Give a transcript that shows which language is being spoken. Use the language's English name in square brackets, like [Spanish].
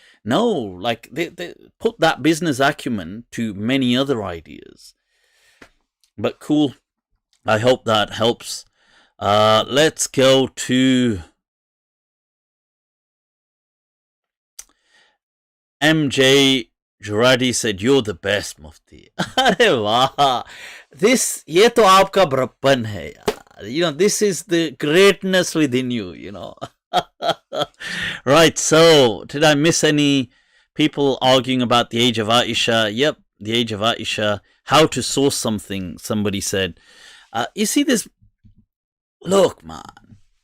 [English] No, like, they put that business acumen to many other ideas. But cool. I hope that helps. Let's go to MJ Juradi said, "You're the best, Mufti." [Hindi] अरे वाह, this ये तो आपका बड़प्पन है यार. [English] You know, this is the greatness within you. You know. Right. So, did I miss any people arguing about the age of Aisha? Yep, the age of Aisha. How to source something? Somebody said. You see this. Look, man.